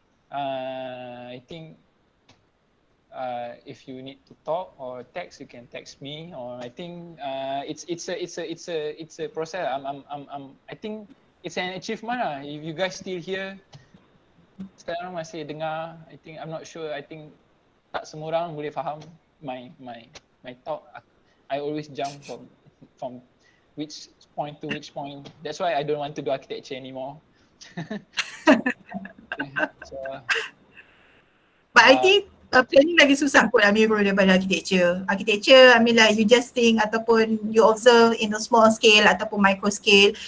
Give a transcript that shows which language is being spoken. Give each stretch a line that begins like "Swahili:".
English: I think if you need to talk or text, you can text me. Or I think it's a process. I think it's an achievement lah. If you guys still here,
Malay: sekarang masih dengar,
English: I think I'm not sure. I think
Malay: tak semua orang boleh faham
English: my talk. I always jump from which point to which point. That's why I don't want to do architecture anymore. So, but I think planning
Malay: lagi susah kot
English: Amirul
Malay: daripada
English: architecture. Architecture, I mean like you just think
Malay: ataupun
English: you observe in a small scale ataupun micro scale.